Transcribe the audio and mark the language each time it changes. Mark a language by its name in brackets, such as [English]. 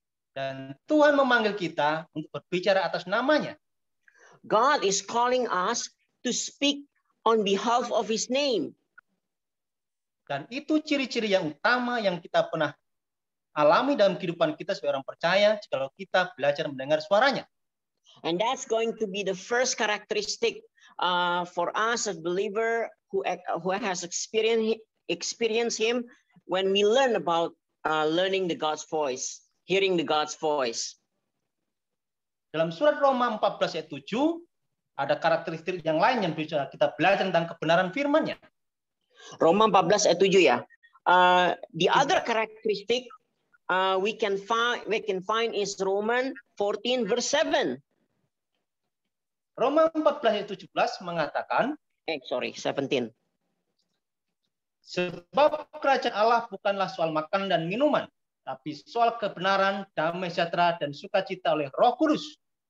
[Indonesian] Dan Tuhan memanggil kita untuk berbicara atas namanya. [English] God is calling us to speak on behalf of his name. [Indonesian] Dan itu ciri-ciri yang utama yang kita pernah alami dalam kehidupan kita sebagai orang percaya jika kita belajar mendengar suaranya. [English] And that's going to be the first characteristic for us as believer who has experienced him when we learn about learning the God's voice, hearing the God's voice. [Indonesian] Dalam surat Roma 14 ayat 7 ada karakteristik yang lain yang bisa kita belajar tentang kebenaran firman-Nya. Roma 14 ayat 7 ya. [English] The other characteristic we can find is Roman 14 verse 7. [Indonesian] Roma 14 ayat 17 mengatakan, 17. Sebab kerajaan Allah bukanlah soal makan dan minuman, tapi soal kebenaran, damai sejahtera, dan sukacita oleh Roh Kudus.